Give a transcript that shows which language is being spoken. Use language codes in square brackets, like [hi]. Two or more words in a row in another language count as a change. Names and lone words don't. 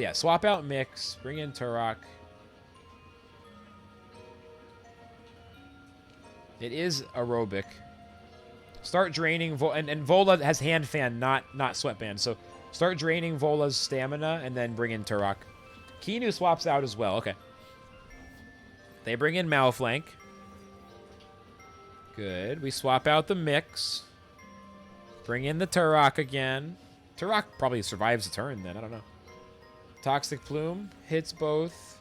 [en] Yeah, swap out Mix. Bring in Turok. It is aerobic. Start draining and Vola has Hand Fan, not Sweatband. So start draining Vola's stamina and then bring in Turok. Kinu swaps out as well. Okay. They bring in Malflank. Good. We swap out the Mix. Bring in the Turok again. Turok probably survives a turn then. I don't know. Toxic Plume hits both.